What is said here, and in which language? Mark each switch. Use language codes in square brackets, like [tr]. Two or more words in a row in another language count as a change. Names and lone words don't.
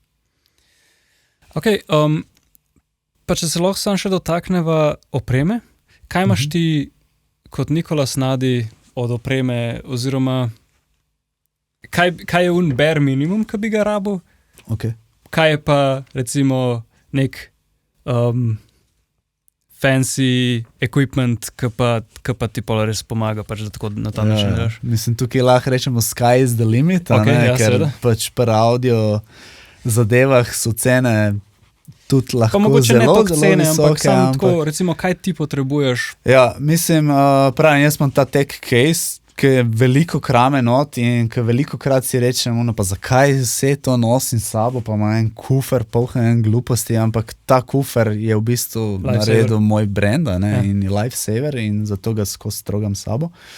[sl] Ok, pa če se lahko sam še dotakneva opreme, kaj imaš ti kot Nikola Snadi od opreme, oziroma kaj je [en] bare minimum, [sl] ki bi ga rabil? Okay. Kaj je pa recimo nek [en] fancy equipment, [sl] ki pa ti pa res pomaga, pač, da tako na ta način daš? Mislim, tukaj lahko rečemo [en] sky is the limit, [sl] ker pač pri audio zadevah so cene tudi lahko zelo cene, visoke. Ampak samo tako, recimo, kaj ti potrebuješ? Ja, mislim, pravim, jaz imam ta [en] tech case, [sl] ki je veliko krame not in ki veliko krat si rečem, no, pa zakaj vse to nosim s sabo, pa ima en kufer, poln gluposti, ampak ta kufer je v bistvu naredil moj brand, in je lifesaver in zato ga skozi trogam s sabo.